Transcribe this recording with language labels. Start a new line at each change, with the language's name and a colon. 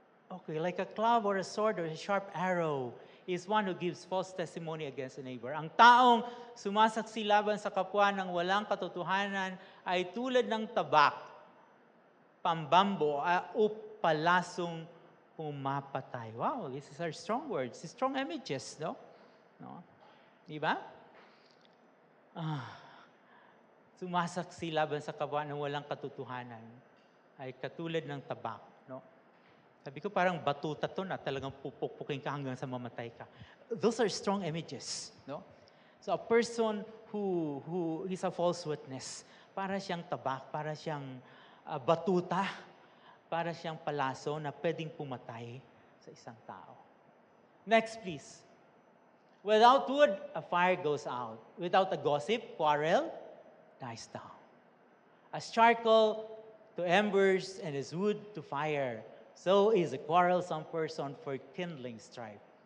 English: Okay, like a club or a sword or a sharp arrow is one who gives false testimony against a neighbor.
Filipino: Ang taong sumasaksi laban sa kapwa ng walang katotohanan ay tulad ng tabak, pambambo, o palasong pumapatay.
English: Wow, these are strong words, strong images, no? No?
Filipino: Di ba? sumasaksi laban sa kapwa ng walang katotohanan ay katulad ng tabak, no? Sabi ko parang batuta to na talagang pupukpukin ka hanggang sa mamatay ka.
English: Those are strong images, no? So a person who is a false witness,
Filipino: para siyang tabak, para siyang batuta, para siyang palaso na pwedeng pumatay sa isang tao.
English: Next, please. Without wood, a fire goes out. Without a gossip, quarrel dies down. As charcoal to embers and as wood to fire, so is a quarrelsome person for kindling strife.